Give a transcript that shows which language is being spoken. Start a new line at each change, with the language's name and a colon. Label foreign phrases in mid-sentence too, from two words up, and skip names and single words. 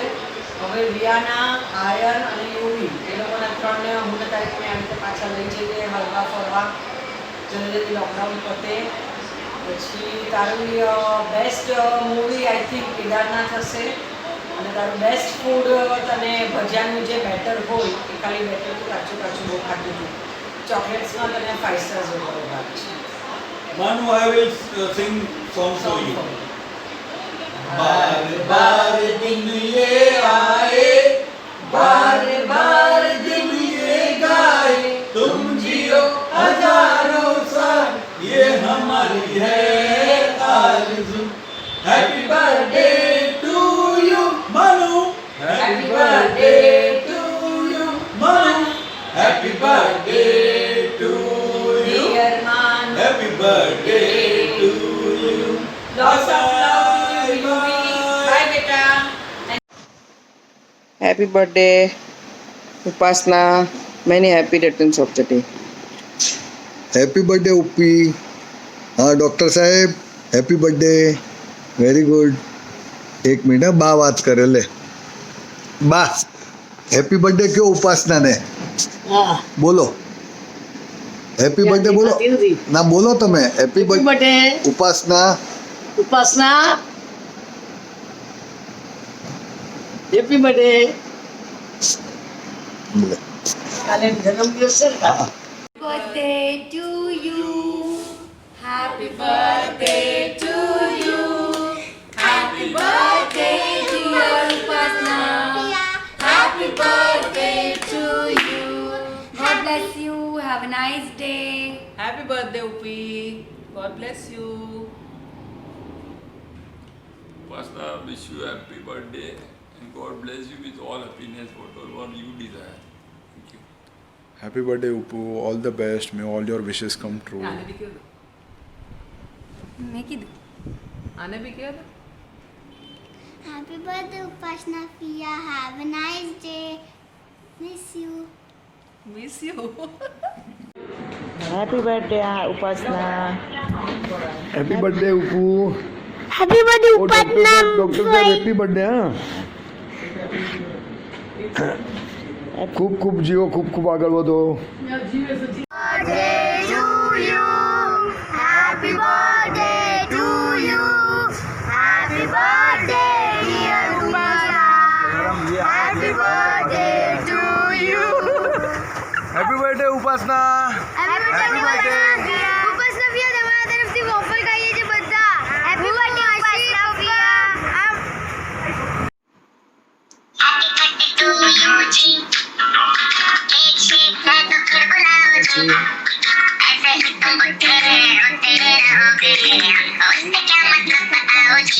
Gujarati: હવે વિયાના, આયન અને યુવી એ લોકોના ત્રણને હું તારીખ આવી રીતે પાછા લઈ જઈએ હરવા ફરવા જલ્દી લોકડાઉન પતે. પછી તારું
English: best movie I think
Gujarati: કેદારનાથ હશે અને તારું
English: best food
Gujarati: તને ભજીયાનું જે બેટર હોય એ ખાલી બેટર તો કાચું બહુ ખાધું હતું. ચોકલેટ્સમાં તને 5 સ્ટાર્સ જેવો ભાગ છે.
English: Manu, I will sing song for you.
Hindi: बार बार दिन ये आए, बार बार दिन ये गाए, तुम जियो हजारों साल, ये हमारी है आरज़ू.
English: Happy birthday to you, Manu. Happy birthday to you, Manu. Happy birthday to you, Dear Manu. Happy birthday to you. Lots of love. Bye beta. Happy birthday, Upasna. Many happy returns of the day. happy birthday
Gujarati: ઉપી. હા ડૉક્ટર સાહેબ
English: happy birthday. very good.
Gujarati: એક મિનિટ બા વાત કરે લે. બા
English: happy birthday
Gujarati: કયો ઉપાસનાને? બોલો
English: happy birthday
Gujarati: બોલો. ના બોલો તમે
English: happy birthday
Gujarati: ઉપાસના. ઉપાસના
English: happy birthday.
Gujarati: કાલે જન્મદિવસ છે ને.
English: Birthday to you. Happy birthday to you. Happy birthday dear Upasna. Happy birthday to you. God bless you. Have a nice day. Happy birthday Upi. God bless you. Upasna, wish you happy birthday and God bless you with all happiness, whatever you desire. Thank you. Happy birthday, Upu. All the best. May all your wishes come true.
Gujarati: આને બી કહો દો. મેં કીધું. આને બી કહો દો.
English: Happy birthday, Upasna Pia. Have a nice day. Miss you. Miss you. Happy birthday, Upasna. Happy birthday, Upu. Happy birthday, Oh, doctor sahab, happy birthday.
Hindi: खूब खूब जियो, खूब खूब आगे बढ़ो.
English: Birthday to you. Happy birthday to you. Happy birthday, dear Upasna. Happy birthday to you. Happy birthday, Upasna. Happy birthday, Upasna Pia.
Gujarati: તમારા તરફથી વોફલ ખાઈએ છે બધા.
English: Happy birthday, Upasna Pia. Happy birthday to you,
Hindi: जी. एक से मैं तो फिर बुलाओ जी. ऐसे ही तुम होते रहोगे. और इसका क्या मतलब बताओ जी.